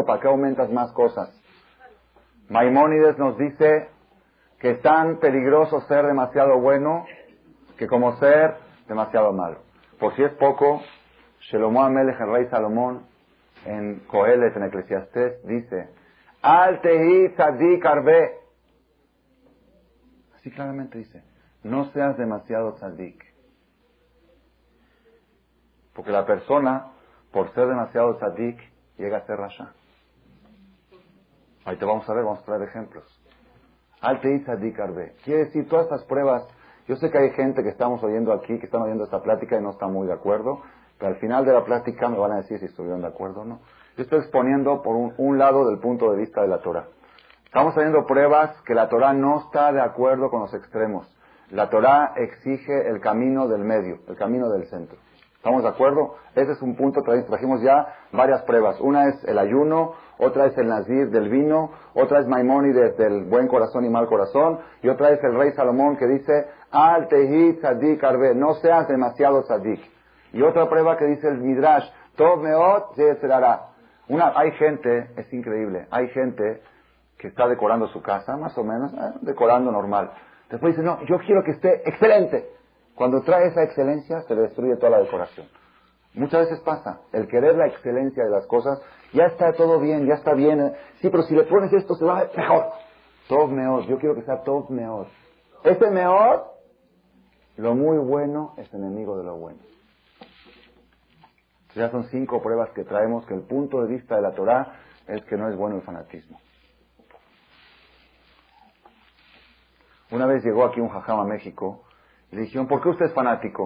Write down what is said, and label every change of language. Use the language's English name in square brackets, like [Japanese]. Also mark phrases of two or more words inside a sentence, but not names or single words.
[Spanish] ¿Para qué aumentas más cosas? Maimónides nos dice que es tan peligroso ser demasiado bueno que como ser demasiado malo. Por si es poco, Shelomo Amelech, el rey Salomón, en Coelet, en Eclesiastés, dice, [Hebrew] אל תהי צדיק הרבה. [Spanish] Así claramente dice, no seas demasiado tzadik. Porque la persona, por ser demasiado tzadik, llega a ser rasha. Ahí te vamos a ver, vamos a traer ejemplos. [Hebrew] אל תהי צדיק הרבה. [Spanish] Quiere decir, todas estas pruebas Yo sé que hay gente que estamos oyendo aquí, que están oyendo esta plática y no está muy de acuerdo, pero al final de la plática me van a decir si estuvieron de acuerdo o no. Yo estoy exponiendo por un lado del punto de vista de la Torah. Estamos teniendo pruebas que la Torah no está de acuerdo con los extremos. La Torah exige el camino del medio, el camino del centro. ¿Estamos de acuerdo? Ese es un punto, trajimos ya varias pruebas. Una es el ayuno, otra es el nazir del vino, otra es Maimónides del buen corazón y mal corazón, y otra es el rey Salomón que dice, [Hebrew] אל תהי צדיק הרבה, [Spanish] no seas demasiado tzadik. Y otra prueba que dice el Midrash, [Hebrew] טוב מאד יצר הרע. [Spanish] Hay gente, es increíble, hay gente que está decorando su casa, más o menos, decorando normal. Después dice, no, yo quiero que esté excelente. Cuando trae esa excelencia, se le destruye toda la decoración. Muchas veces pasa, el querer la excelencia de las cosas, ya está todo bien, ya está bien. Sí, pero si le pones esto, se va a ver mejor. [Hebrew] טוב מאד, [Spanish] yo quiero que sea [Hebrew] טוב מאד. [Spanish] Ese meot, lo muy bueno es enemigo de lo bueno. Ya son 5 pruebas que traemos que el punto de vista de la Torah es que no es bueno el fanatismo. Una vez llegó aquí un jajam a México y le dijeron, ¿por qué usted es fanático?